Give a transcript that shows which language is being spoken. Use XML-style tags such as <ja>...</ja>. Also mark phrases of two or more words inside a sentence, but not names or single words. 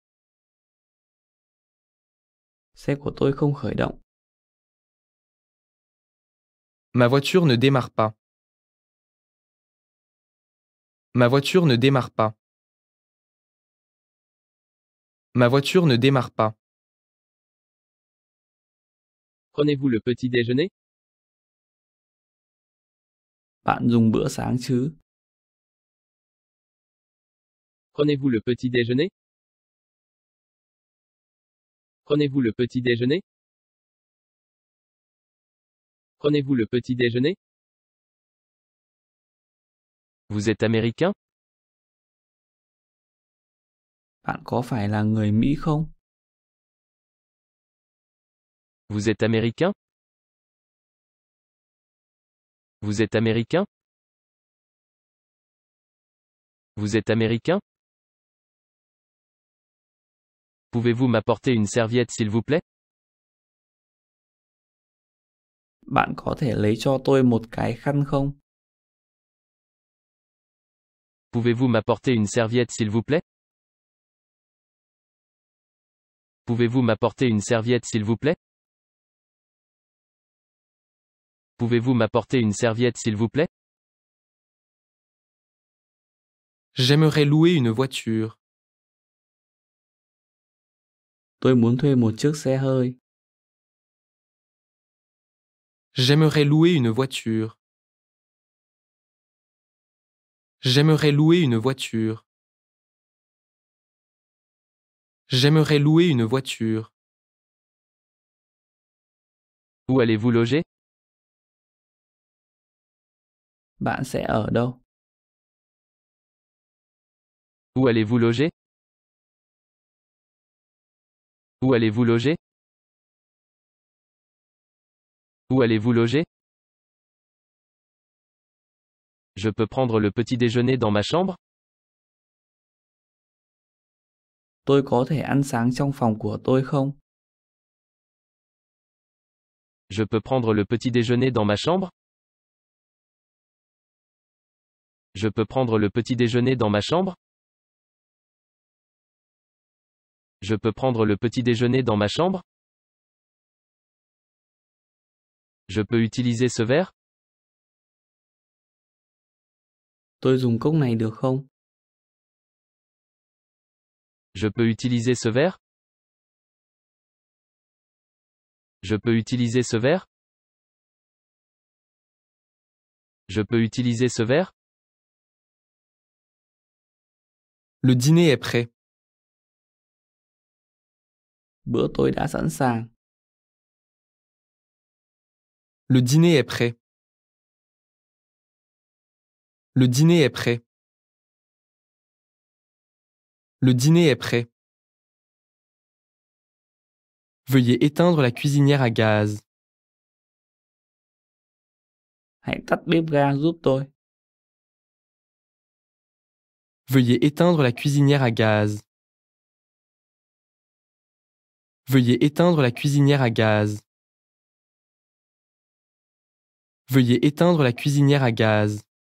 <vi>Xe của tôi không khởi động.</vi> <fr>Ma voiture ne démarre pas. Ma voiture ne démarre pas. Ma voiture ne démarre pas. Prenez-vous le petit déjeuner?</fr> <vi>Bạn dùng bữa sáng chứ?</vi> <fr>Prenez-vous le petit déjeuner? Prenez-vous le petit déjeuner? Prenez-vous le petit déjeuner? Vous êtes américain?</fr> <vi>Bạn có phải là người Mỹ không?</vi> <fr>Vous êtes américain? Vous êtes américain? Vous êtes américain? Pouvez-vous m'apporter une serviette s'il vous plaît?</fr> <vi>Bạn có thể lấy cho tôi một cái khăn không?</vi> <fr>Pouvez-vous m'apporter une serviette s'il vous plaît? Pouvez-vous m'apporter une serviette s'il vous plaît? Pouvez-vous m'apporter une serviette s'il vous plaît? J'aimerais louer une voiture.</fr> <vi>Tôi muốn thuê một chiếc xe hơi.</vi> <fr>J'aimerais louer une voiture. J'aimerais louer une voiture. J'aimerais louer une voiture. Où allez-vous loger?</fr> <vi>Bạn sẽ ở đâu?</vi> <fr>Où allez-vous loger? Où allez-vous loger? Où allez-vous loger? Je peux prendre le petit déjeuner dans ma chambre?</fr> <vi>Tôi có thể ăn sáng trong phòng của tôi không?</vi> <fr>Je peux prendre le petit déjeuner dans ma chambre? Je peux prendre le petit déjeuner dans ma chambre? Je peux prendre le petit déjeuner dans ma chambre? Je peux utiliser ce verre?</fr> <vi>Tôi dùng cốc này được không?</vi> <fr>Je peux utiliser ce verre? Je peux utiliser ce verre? Je peux utiliser ce verre? Le dîner est prêt.</fr> <vi>Bữa tôi đã sẵn sàng.</vi> <fr>Le dîner est prêt. Le dîner est prêt. Le dîner est prêt. Veuillez éteindre la cuisinière à gaz.</fr> <vi>Hãy tắt bếp ga giúp tôi.</vi> <fr>Veuillez éteindre la cuisinière à gaz. Veuillez éteindre la cuisinière à gaz. Veuillez éteindre la cuisinière à gaz.</fr>